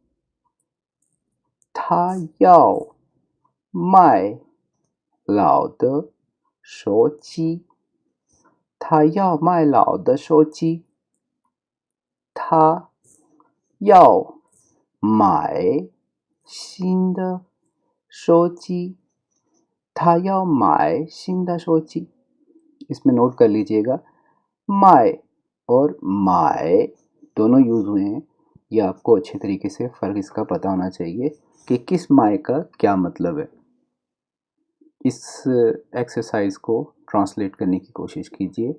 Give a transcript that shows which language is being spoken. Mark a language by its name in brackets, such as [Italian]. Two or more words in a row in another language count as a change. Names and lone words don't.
[Chinese] 他要卖老的手机。他要卖老的手机。他要买新的手机。他要买新的手机। [Hindi] इसमें नोट कर लीजिएगा, माय और माय दोनों यूज़ हुए हैं। ये आपको अच्छे तरीके से फ़र्क इसका पता होना चाहिए कि किस माय का क्या मतलब है। इस एक्सरसाइज को ट्रांसलेट करने की कोशिश कीजिए।